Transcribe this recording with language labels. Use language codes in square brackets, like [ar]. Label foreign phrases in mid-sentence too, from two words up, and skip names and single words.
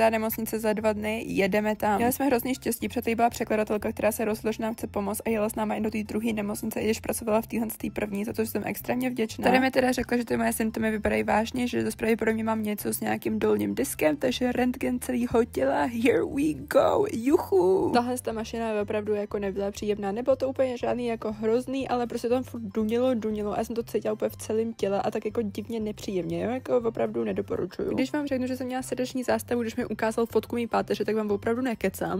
[cs] nemocnice za 2 dny, jedeme tam. Měli jsme hrozně štěstí, protože tady byla překladatelka, která se rozhodla, že nám chce pomoct a jela s náma i do té druhé nemocnice, i když pracovala v téhle první, za to, že jsem extrémně vděčná. Tady mi teda řekla, že ty moje symptomy vypadají vážně, že do pro mě mám něco s nějakým dolním diskem, takže rentgen celého těla. [en] Here we go. [cs] Juchu. Tahle ta mašina opravdu jako nebyla příjemná. Nebylo to úplně žádný jako hrozný, ale prostě tam furt dunilo a já jsem to cítila úplně v celém těle a tak jako divně nepříjemně, jo? Jako opravdu nedoporučuju. Když vám řeknu, že jsem měla srdeční zástavu, když mi ukázal fotku mý páteře, tak vám opravdu nekecám.